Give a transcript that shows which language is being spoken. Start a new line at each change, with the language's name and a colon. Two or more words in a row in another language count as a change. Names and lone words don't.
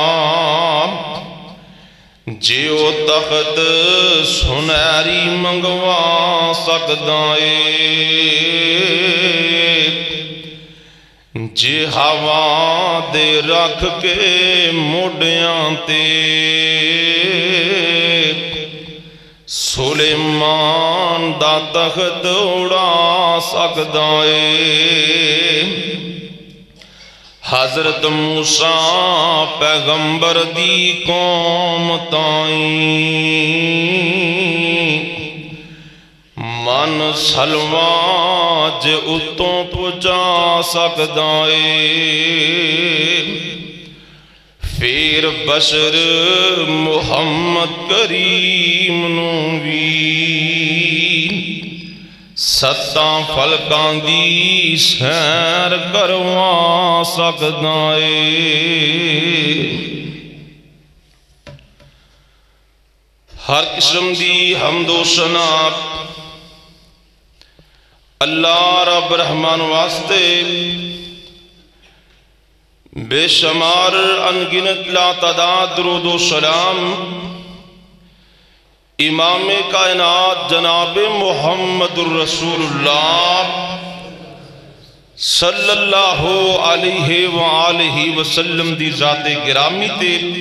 Punjabi: جے او تخت سنہری منگوا سکدا اے، جے ہوا دے رکھ کے موڈیاں تے سلیمان دا تخت اڑا سکدا اے۔ حضرت موسیٰ پیغمبر دی قوم تائیں من سلوا جے اتوں پہنچا سکدا اے، پھر بشر محمد کریم نوں بھی ستاں فلکاں دی سیر کروا سکدا اے۔ ہر قسم دی حمد و ثنا اللہ رب رحمان واسطے، بے شمار انگنت لا تعداد درود و سلام امام کائنات جناب محمد الرسول اللہ
Arabic: صلی اللہ علیہ وآلہ وسلم
Punjabi: دی ذات گرامی تے